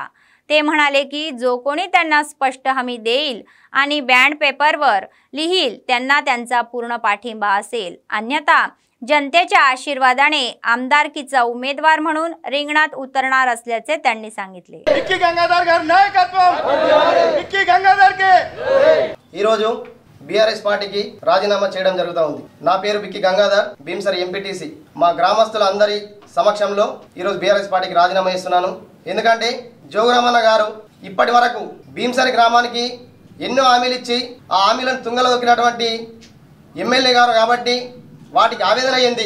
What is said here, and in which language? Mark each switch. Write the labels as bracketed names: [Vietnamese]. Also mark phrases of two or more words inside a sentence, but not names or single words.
[Marathi] ते म्हणाले की जो कोणी त्यांना स्पष्ट हमी देईल आणि बँड पेपरवर लिहिल त्यांना त्यांचा पूर्ण पाठिंबा असेल, अन्यथा जनतेच्या आशीर्वादाने आमदारकीचा उमेदवार म्हणून रिंगणात उतरणार असल्याचे त्यांनी सांगितले। [Telugu] बिक्की गंगाधर गाరి నాయకత్వం, బిక్కి గంగాధర్ కే ఈ రోజు BRS పార్టీకి రాజీనామా చేయడం జరుగుతూ ఉంది। నా పేరు బిక్కి గంగాధర్, భీమసరి MPTC। మా గ్రామస్తులందరి సమక్షంలో ఈ రోజు BRS పార్టీకి రాజీనామా చేస్తున్నాను। ఎందుకంటే జోగురామన్న గారు ఇప్పటి వరకు భీమసరి గ్రామానికి ఎన్నో హామీలు ఇచ్చి ఆ హామీలను తుంగలో దొక్కినటువంటి ఎమ్మెల్యే గారు కాబట్టి వాటికి ఆవేదన అయ్యింది।